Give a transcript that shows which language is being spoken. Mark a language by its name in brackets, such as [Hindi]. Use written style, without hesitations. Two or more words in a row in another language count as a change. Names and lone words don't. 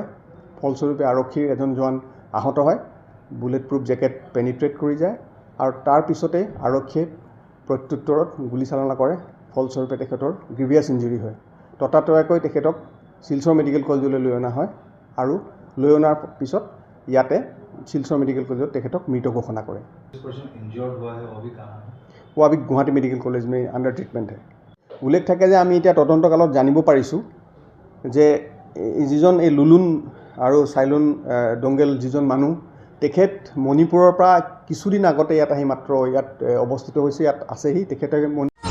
[Assamese] ফলস্বৰূপে আৰক্ষীৰ এজন জোৱান আহত হয়, [English] bullet proof jacket penetrate [Assamese] কৰি যায় আৰু তাৰ পিছতে আৰক্ষীয়ে প্ৰত্যুত্তৰত গুলীচালনা কৰে। ফলস্বৰূপে তেখেতৰ [English] grievous injury [Assamese] হয়। ততাতৈয়াকৈ তেখেতক শিলচৰ মেডিকেল কলেজলৈ লৈ অনা হয় আৰু লৈ অনাৰ পিছত ইয়াতে শিলচৰ মেডিকেল কলেজত তেখেতক মৃত ঘোষণা কৰে। [Hindi] वो अभी गुवाहाटी मेडिकल कॉलेज में [English] under treatment [Hindi] है। [Assamese] उल्लेख থাকে যে আমি এতিয়া তদন্তকালত জানিব পাৰিছোঁ যে যিজন এই লুলুন আৰু চাইলুন ডঙ্গেল যিজন মানুহ, তেখেত মণিপুৰৰ পৰা কিছুদিন আগতে ইয়াত আহি মাত্ৰ ইয়াত অৱস্থিত হৈছে, ইয়াত আছেহি। তেখেতে